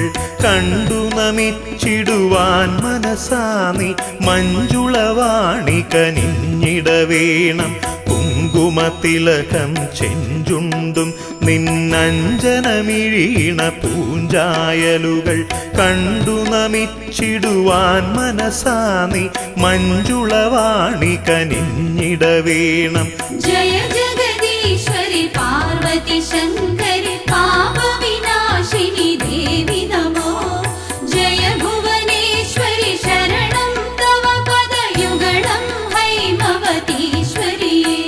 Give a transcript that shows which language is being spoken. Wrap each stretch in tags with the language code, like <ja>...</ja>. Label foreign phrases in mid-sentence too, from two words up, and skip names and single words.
<ml>കണ്ടു നമിച്ചിടുവാൻ മനസാനി മഞ്ജുളവാണി കനിഞ്ഞിടവേണം കുങ്കുമത്തിലകം ചെഞ്ചുണ്ടും നിന്നഞ്ജനമിഴീണ പൂഞ്ചായലുകൾ കണ്ടു നമിച്ചിടുവാൻ മനസാനി മഞ്ജുളവാണി കനിഞ്ഞിടവേണം</ml> <sa>जय जगदीश्वरि पार्वती शङ्करि पापविनाशिनि देवि नमो जय भुवनेश्वरि शरणं तव पदयुगलं हैमवतीश्वरि</sa>